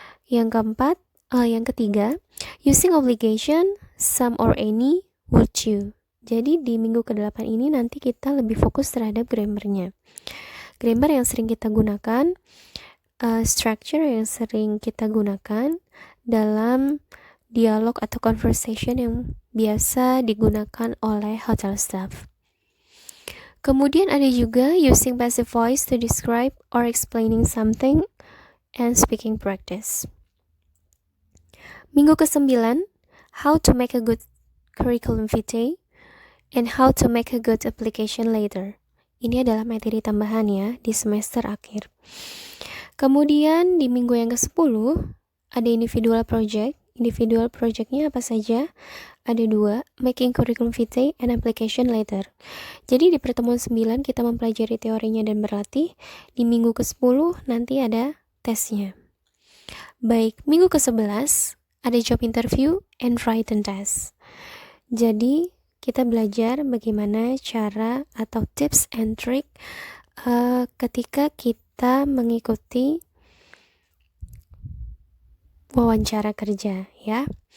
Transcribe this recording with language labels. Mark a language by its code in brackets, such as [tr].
[id] Yang ketiga, [en] using obligation, some or any, would you. [id] Jadi di minggu ke-8 ini nanti kita lebih fokus terhadap grammarnya. Grammar yang sering kita gunakan, structure yang sering kita gunakan dalam dialog atau conversation yang biasa digunakan oleh hotel staff. Kemudian ada juga [en] using passive voice to describe or explaining something and speaking practice. [id] Minggu ke-9, [en] how to make a good curriculum vitae and how to make a good application later. [id] Ini adalah materi tambahan ya di semester akhir. Kemudian di minggu yang ke-10 ada individual project. Individual projectnya apa saja? Ada 2, [en] making curriculum vitae and application later. [id] Jadi di pertemuan 9 kita mempelajari teorinya dan berlatih. Di minggu ke-10 nanti ada tesnya. Baik, minggu ke-11 ada [en] job interview and written test. [id] Jadi kita belajar bagaimana cara atau tips and trick ketika kita mengikuti wawancara kerja ya.